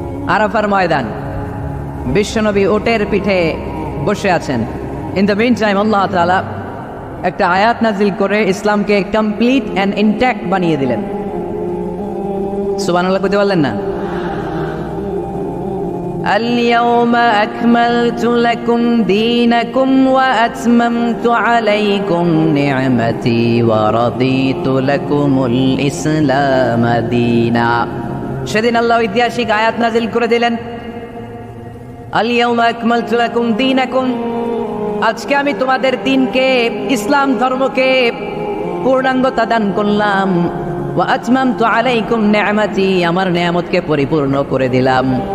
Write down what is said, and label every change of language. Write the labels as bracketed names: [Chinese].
[Bangla] আরাফার ময়দান। বিশ্বনবী ওটের পিঠে বসে আছেন। [English] in the mean time [Bangla] আল্লাহ তাআলা একটা আয়াত নাজিল করে ইসলামকে [English] complete and intact [Bangla] বানিয়ে দিলেন। সুবহানাল্লাহ কইতে পারলেন না? [Arabic] اليوم أكملت لكم دينكم وأتممت عليكم نعمتي ورضيت لكم الإسلام دينا। [Bangla] সেদিন আল্লাহ ঐতিহাসিক আয়াত নাজিল করে দিলেন, [Arabic] اليوم أكملت لكم دينكم, [Bangla] আজকে আমি তোমাদের দিনকে, ইসলাম ধর্মকে পূর্ণাঙ্গতা দান করলাম। [Arabic] ওয়া আতমামতু আলাইকুম নি'মাতি, [Bangla] আমার নিয়ামতকে পরিপূর্ণ করে দিলাম।